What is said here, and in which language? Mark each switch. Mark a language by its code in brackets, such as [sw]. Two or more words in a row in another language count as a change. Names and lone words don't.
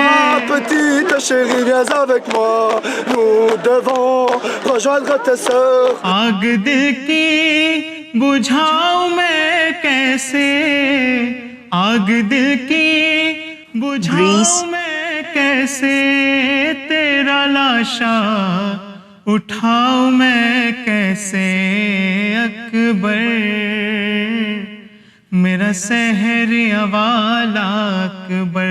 [fr] Petite chérie, viens avec moi. Nous devons rejoindre tes sœurs. [ur] آگ دل کی بجھاؤں میں کیسے آگ دل کی گریس بجھاؤں میں کیسے تیرا لاشا اٹھاؤں میں کیسے اکبر میرا سحری والا اکبر